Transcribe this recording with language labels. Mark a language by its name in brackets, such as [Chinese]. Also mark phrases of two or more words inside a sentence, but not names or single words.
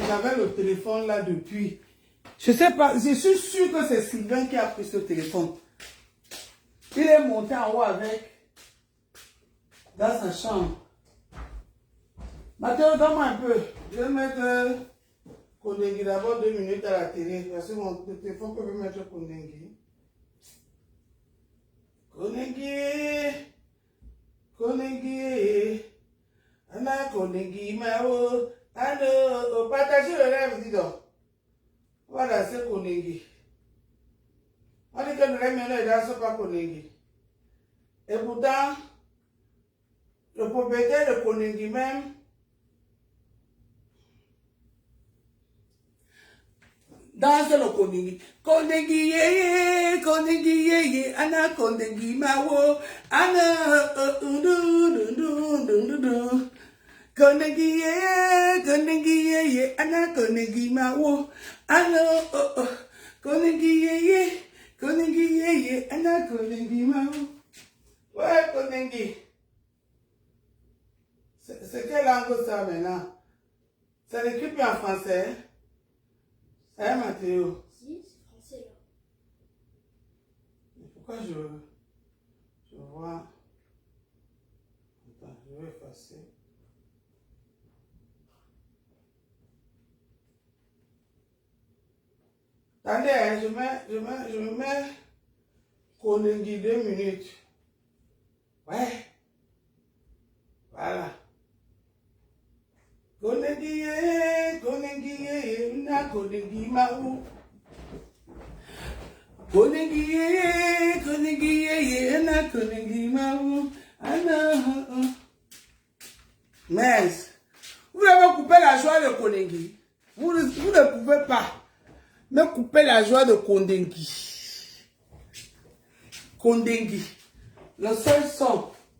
[French] J'avais le téléphone là depuis. Je sais pas, je suis sûr que c'est Sylvain qui a pris ce téléphone. Il est monté en haut avec, dans sa chambre. Mathéo, donne-moi un peu. Je vais mettre Konegi d'abord 2 minutes à la télé. Parce que mon téléphone peut mettre Konegi. Konegi, ana konegi mao, ano, partagez le rêve, dis donc. Voilà, c'est konegi. On dit que le rêve ne danse pas konegi. Et pourtant, le propriétaire de konegi même, Danse le kondengi. Kondengi yeye, kondengi yeye, ana kondengi mawo, ana kondengi yeye, ana kondengi mawo, ana kondengi yeye, ana kondengi mawo. Ouais, kondengi. C'est quelle langue ça maintenant? Ça l'écrit plus en français? Hein, Mathéo? Si, c'est français là. Pourquoi je vois... Attends, je vais effacer. Attendez, hein, je mets Kondengi 2 minutes. Ouais. Voilà. Kondengi na kondengi mau. Kondengi na kondengi mau. Mais, vous avez coupé la joie de Kondengi. Vous ne pouvez pas me couper la joie de Kondengi. Kondengi. Le seul son.